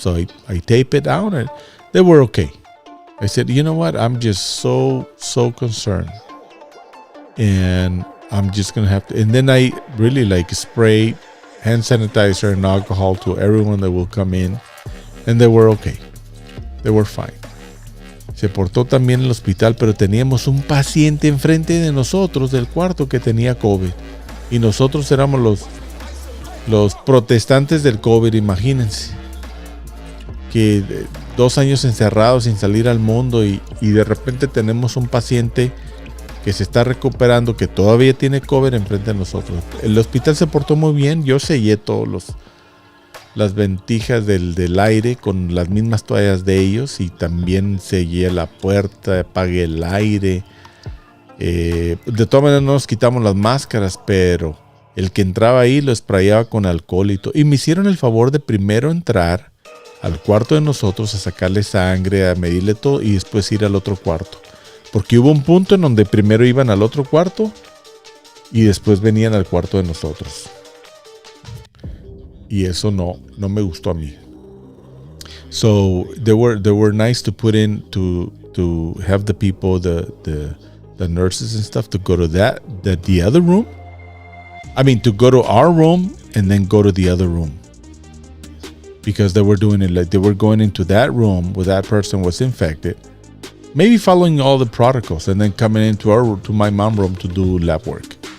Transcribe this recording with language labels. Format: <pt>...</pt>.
<en>So I tape it down, and they were okay. I said, you know what? I'm just so concerned, and I'm just going to have to. And then I really spray hand sanitizer and alcohol to everyone that will come in, and they were okay. They were fine.</en> <es>Se portó también en el hospital, pero teníamos un paciente enfrente de nosotros del cuarto que tenía COVID. Y nosotros éramos los protestantes del COVID, imagínense. Que 2 años encerrados sin salir al mundo, y de repente tenemos un paciente que se está recuperando, que todavía tiene COVID enfrente de nosotros. El hospital se portó muy bien. Yo sellé todas las ventijas del aire con las mismas toallas de ellos, y también sellé la puerta, apagué el aire. De todas maneras no nos quitamos las máscaras, pero el que entraba ahí lo sprayaba con alcohol y todo. Y me hicieron el favor de primero entrar al cuarto de nosotros a sacarle sangre, a medirle todo, y después ir al otro cuarto. Porque hubo un punto en donde primero iban al otro cuarto y después venían al cuarto de nosotros. Y eso no me gustó a mí.</es> <en>So they were nice to put in to have the people, the nurses and stuff, to go to the other room. I mean, to go to our room and then go to the other room, because they were doing it like they were going into that room where that person was infected, maybe following all the protocols, and then coming into my mom's room to do lab work.</en>